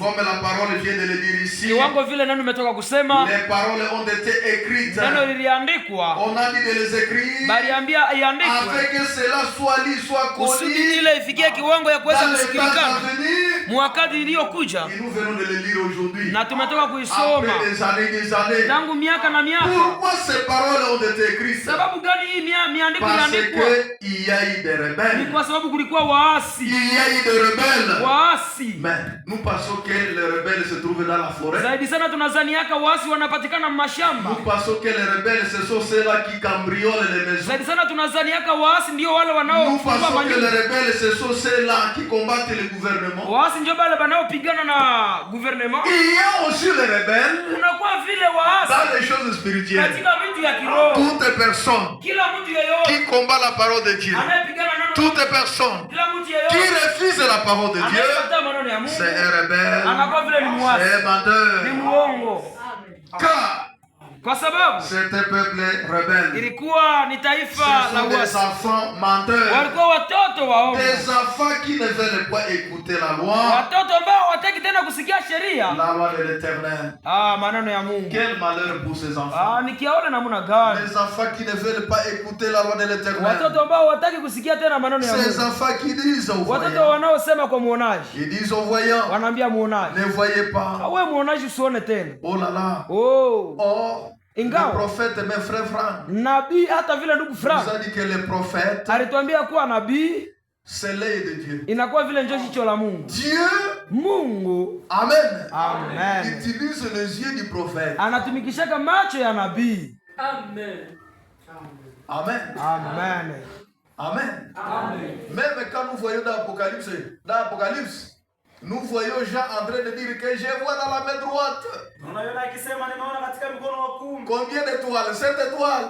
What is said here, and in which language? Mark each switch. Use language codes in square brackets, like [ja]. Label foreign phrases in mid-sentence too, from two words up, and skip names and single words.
[fr] Comme la parole vient de le dire ici, [sw] Kiwango vile neno umetoka kusema, [fr] les paroles ont été écrites. [sw] neno liliandikwa, [fr] On a dit de les écrire [sw] baliambia iandikwe [fr] afin que cela soit lu, soit [sw] kusudi [fr] connu [sw] ile ifikie kiwango ya kuweza [fr] dans les temps [sw] kusikilikana [fr] à venir. [sw] mwakati iliyokuja, [fr] Et nous venons de le lire aujourd'hui. [sw] na tumetoka kuisoma [fr] Après des années. [sw] tangu miaka na miaka. [fr] Pourquoi ces paroles ont été écrites? [sw] Sababu gani hii miandiko [fr] Parce [sw] iliandikwa? [fr] qu'il y a eu des [sw] Ni [fr] rebelles. [sw] kwa sababu kulikuwa waasi. [fr] Il y a eu des rebelles. [sw] Waasi [fr] Mais nous pensons que les rebelles se trouvent dans la forêt. [sw] zaidi sana tunazaniaka waasi wanapatikana mashamba. [fr] Nous pensons que les rebelles, ce sont ceux-là qui cambriolent les maisons. [sw] Zaidi sana tunazaniaka waasi ndio wale [fr] Nous [sw] wanaofunga [fr] pensons que les [sw] manyumba. [fr] rebelles, ce sont ceux-là qui combattent le gouvernement. [sw] Waasi ndio wale wanaopigana na gouvernement. [fr] Il y a aussi les rebelles [sw] Unakuwa vile waasi [fr] dans les choses spirituelles. [sw] katika vitu ya kiroho. [fr] Toute personne [sw] Kila mtu yeyote [fr] qui combat la parole de Dieu, [sw] anayepigana neno, [fr] toute personne [sw] kila mtu [fr] qui [sw] yeyote [fr] refuse la parole de Dieu, [sw] anayekataa maneno ya Mungu [fr] c'est un rebelle, [sw] anakuwa vile ni muasi, [fr] c'est un menteur. [sw] ni muongo. [fr] Car [sw] Kwa sababu [fr] c'est un peuple rebelle. [sw] ilikuwa ni [fr] Ce [sw] taifa la [fr] sont des [sw] uasi, [fr] enfants menteurs. [sw] walikuwa watoto waongo, [fr] Des enfants qui ne veulent pas écouter la loi, [sw] watoto ambao hawataki tena kusikia sheria, [fr] la loi de l'Éternel. [sw] maneno ya Mungu. [fr] Quel malheur pour ces enfants. [sw] Nikiaona namna gani [fr] Les enfants qui ne veulent pas écouter la loi de l'Éternel. [sw] watoto ambao hawataki kusikia tena maneno ya [fr] Ces [sw] Mungu, [fr] enfants qui disent aux [sw] watoto [fr] voyants, [sw] wanaosema kwa muonaji, [fr] ils disent aux voyants, [sw] wanaambia muonaji, [fr] ne voyez pas. [sw] wewe muonaji usione tena. [fr] Oh là là. [sw] Oh, [fr] Oh, le [sw] ingawa [fr] prophète, mes frères Franck, [sw] nabii hata vile ndugu [fr] nous [sw] Frank [fr] a dit que le prophète, [sw] alituambia kuwa nabii [fr] c'est l'œil de Dieu. [sw] inakuwa vile njo jicho la Mungu. [fr] Dieu, [sw] Mungu [fr] Amen, [sw] amen, [fr] utilise les yeux du prophète. [sw] anatumikishaka macho ya nabii. [fr] Amen. [sw] Amen, [fr] Amen. Même quand nous voyons dans l'Apocalypse, nous voyons Jean en train de dire que je vois dans la main droite. Combien d'étoiles? 7 étoiles.